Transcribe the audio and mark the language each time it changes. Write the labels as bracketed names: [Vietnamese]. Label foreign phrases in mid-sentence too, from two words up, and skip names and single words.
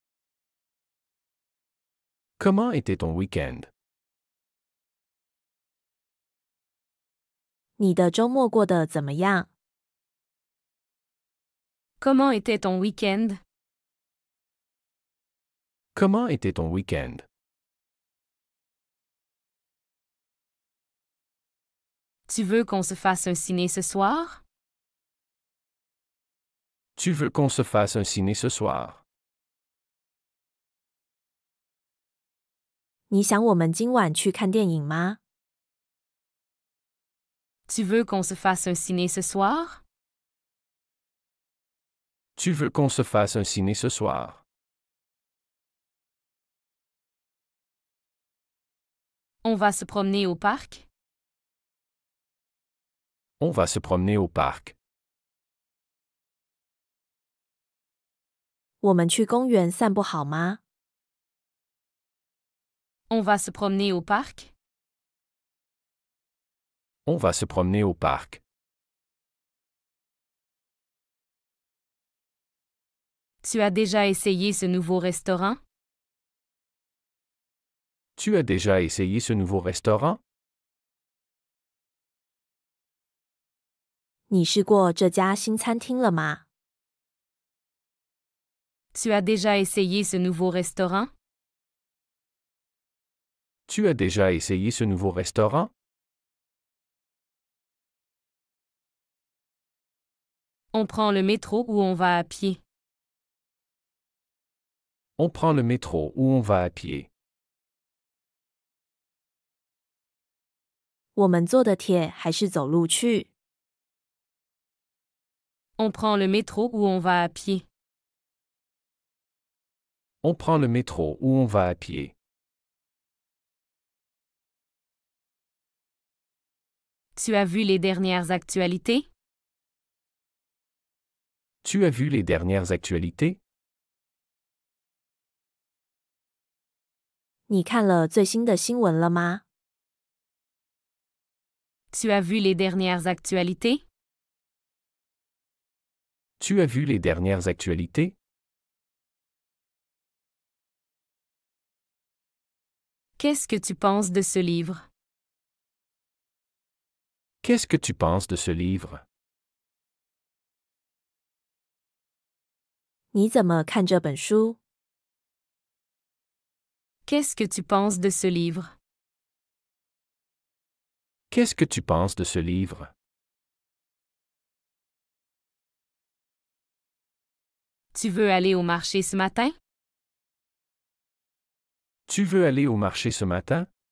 [French] Comment était ton week-end? [Chinese] 你的周末过得怎么样？ [French] Comment était ton week-end? Comment était ton week-end? Tu veux qu'on se fasse un ciné ce soir? Tu veux qu'on se fasse un ciné ce soir? [Chinese] 你想我们今晚去看电影吗？ [French] Tu veux qu'on se fasse un ciné ce soir? Tu veux qu'on se fasse un ciné ce soir? On va se promener au parc? On va se promener au parc. [Chinese] 我们去公园散步好吗？ [French] On va se promener au parc? On va se promener au parc. Tu as déjà essayé ce nouveau restaurant? Tu as déjà essayé ce nouveau restaurant? [Chinese] 你试过这家新餐厅了吗？ [French] Tu as déjà essayé ce nouveau restaurant? Tu as déjà essayé ce nouveau restaurant? On prend le métro ou on va à pied? On prend le métro ou on va à pied. [Chinese] 我们坐的铁还是走路去？ [French] On prend le métro ou on va à pied? On prend le métro ou on va à pied. Tu as vu les dernières actualités? Tu as vu les dernières actualités? [Chinese] 你看了最新的新闻了吗？ [French] Tu as vu les dernières actualités? Tu as vu les dernières actualités? Qu'est-ce que tu penses de ce livre? Qu'est-ce que tu penses de ce livre? [Chinese] 你怎么看这本书？ [French] Qu'est-ce que tu penses de ce livre? Qu'est-ce que tu penses de ce livre? Tu veux aller au marché ce matin? Tu veux aller au marché ce matin?